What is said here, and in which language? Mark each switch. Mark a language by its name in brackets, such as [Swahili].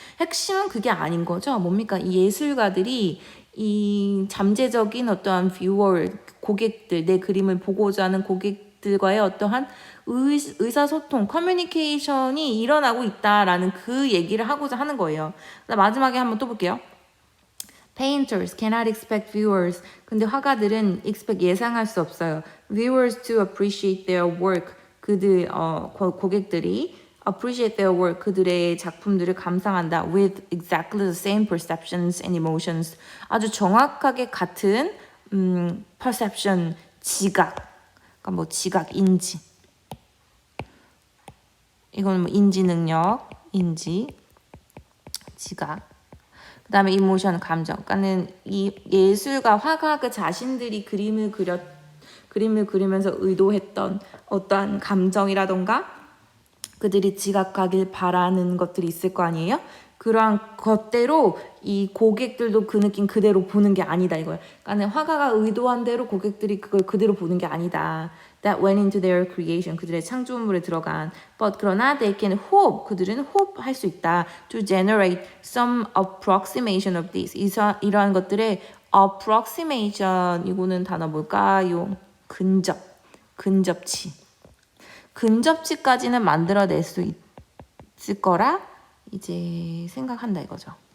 [Korean] 핵심은 그게 아닌 거죠. 뭡니까? 이 예술가들이 이 잠재적인 어떠한 viewer, 고객들, 내 그림을 보고자 하는 고객들과의 어떠한 의사소통, 커뮤니케이션이 일어나고 있다라는 그 얘기를 하고자 하는 거예요. 마지막에 한번 또 볼게요. [English] Painters cannot expect viewers. [Korean] 근데 화가들은 expect 예상할 수 없어요. [English] Viewers to appreciate their work. [Korean] 그들 고객들이 [English] appreciate their work. [Korean] 그들의 작품들을 감상한다. [English] With exactly the same perceptions and emotions. [Korean] 아주 정확하게 같은 perception, 지각. 그러니까 뭐 지각, 인지. 이거는 뭐 인지 능력, 인지, 지각. 그 다음에 이모션, 감정. 그러니까는 이 예술가, 화가 그 자신들이 그림을 그리면서 의도했던 어떠한 감정이라던가 그들이 지각하길 바라는 것들이 있을 거 아니에요? 그러한 것대로 이 고객들도 그 느낌 그대로 보는 게 아니다 이거예요. 그러니까 화가가 의도한 대로 고객들이 그걸 그대로 보는 게 아니다. [English] that went into their creation. [Korean] 그들의 창조물에 들어간. [English] But [Korean] 그러나 [English] they can hope. [Korean] 그들은 hope 할 수 있다. [English] To generate some approximation of this. [Korean] 이러한 것들의 approximation. 이거는 단어 뭘까요? 근접치. 근접치까지는 만들어낼 수 있을 거라 이제 생각한다 이거죠.